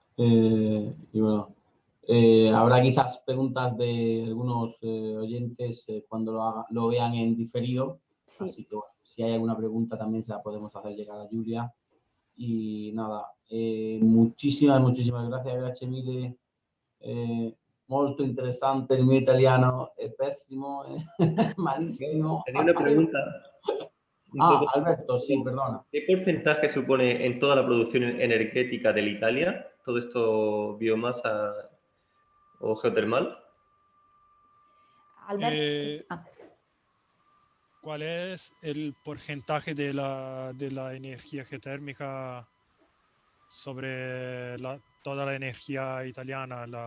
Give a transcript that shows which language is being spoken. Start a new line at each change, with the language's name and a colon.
Spanish: Y bueno, habrá quizás preguntas de algunos oyentes cuando lo vean en diferido. Sí. Así que bueno, si hay alguna pregunta también se la podemos hacer llegar a Giulia. Y nada, muchísimas gracias,
Italian: grazie mille. Molto interessante, il mio italiano è pessimo, malissimo.
Spanish: Tenía una pregunta. Alberto, sí, perdona. ¿Qué porcentaje supone en toda la producción energética de Italia todo esto biomasa o geotermal? Alberto. ¿Cuál es el porcentaje de la energía geotérmica sobre toda la energía italiana?